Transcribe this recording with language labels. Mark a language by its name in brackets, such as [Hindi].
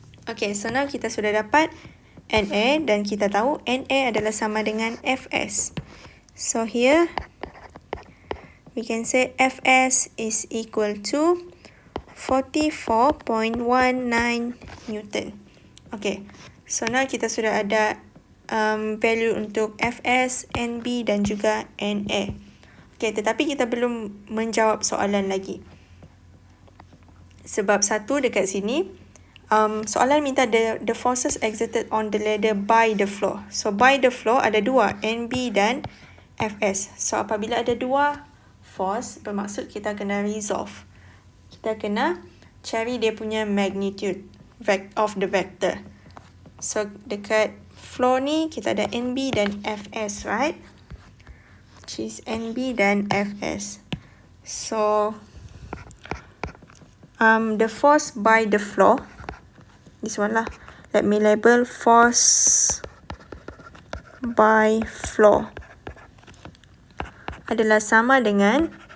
[English] Okay, so now [Malay] kita sudah dapat NA, dan kita tahu NA adalah sama dengan Fs. [English] So here we can say Fs is equal to 44.19 Newton. Okay, so now [Malay] kita sudah ada value untuk Fs, Nb dan juga Na. Okay, tetapi kita belum menjawab soalan lagi. Sebab satu dekat sini, soalan minta [English] the forces exerted on the ladder by the floor. So by the floor [Malay] ada dua, NB dan Fs. So apabila ada dua force, bermaksud kita kena resolve. Kita kena cari dia punya [English] magnitude of the vector. [Malay] So dekat floor ni kita ada NB dan Fs, right? [English] Which is NB dan Fs. So the force by the floor, this one lah. Let me label force by floor [Malay] adalah sama dengan